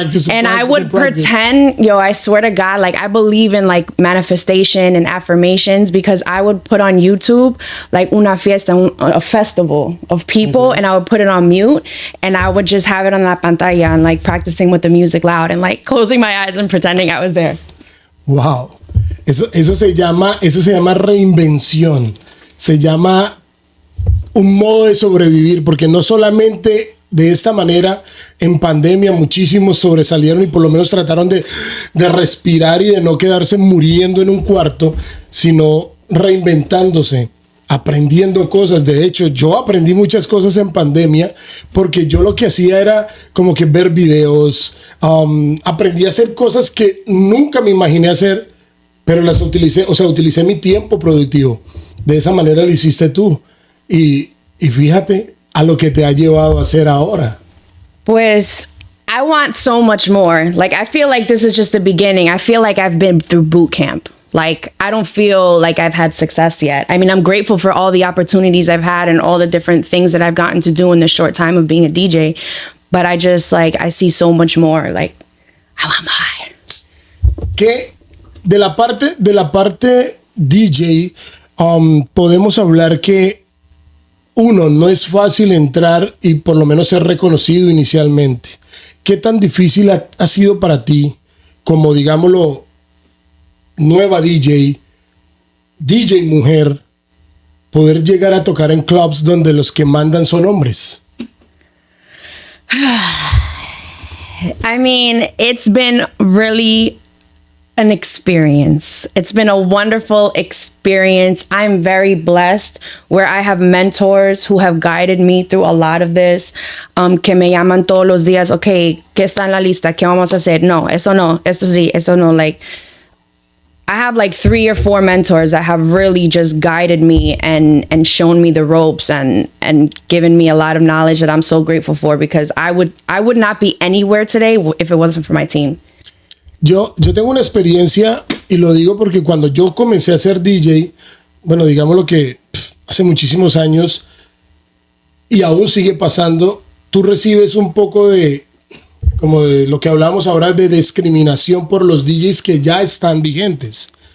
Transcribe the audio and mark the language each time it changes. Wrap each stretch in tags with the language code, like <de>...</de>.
<en>And I would pretend, I swear to God, like, I believe in, like, manifestation and affirmations, because I would put on YouTube, like,</en> <es>una fiesta,</es> <en>a festival of people, and I would put it on mute, and I would just have it on</en> <es>la pantalla</es> <en>and, like, practicing with the music loud and, like, closing my eyes and pretending I was there. Wow.</en> <es>Eso se llama reinvención. Se llama un modo de sobrevivir, porque no solamente de esta manera, en pandemia, muchísimos sobresalieron y por lo menos trataron de respirar y de no quedarse muriendo en un cuarto, sino reinventándose, aprendiendo cosas. De hecho, yo aprendí muchas cosas en pandemia, porque yo lo que hacía era como que ver videos, aprendí a hacer cosas que nunca me imaginé hacer, pero las utilicé mi tiempo productivo. De esa manera lo hiciste tú. Y fíjate a lo que te ha llevado a hacer ahora. Pues,</es> <en>I want so much more. Like, I feel like this is just the beginning. I feel like I've been through boot camp. Like, I don't feel like I've had success yet. I mean, I'm grateful for all the opportunities I've had and all the different things that I've gotten to do in the short time of being a DJ. But I just, like, I see so much more. Like, I want more.</en> <es>Que de la parte DJ, podemos hablar que uno, no es fácil entrar y por lo menos ser reconocido inicialmente. ¿Qué tan difícil ha sido para ti, como digámoslo, nueva DJ mujer, poder llegar a tocar en clubs donde los que mandan son hombres?</es> <en>I mean, it's been really an experience. It's been a wonderful experience. I'm very blessed where I have mentors who have guided me through a lot of this,</en> <es>que me llaman todos los días, okay, ¿qué está en la lista? ¿Qué vamos a hacer? No, esto sí, esto no.</es> <en>Like, I have like 3 or 4 mentors that have really just guided me and shown me the ropes and given me a lot of knowledge that I'm so grateful for, because I would not be anywhere today if it wasn't for my team.</en> <es>Yo tengo una experiencia, y lo digo porque cuando yo comencé a ser DJ, bueno, digámoslo que hace muchísimos años, y aún sigue pasando, tú recibes un poco de, como de lo que hablamos ahora, de discriminación por los DJs que ya están vigentes.</es>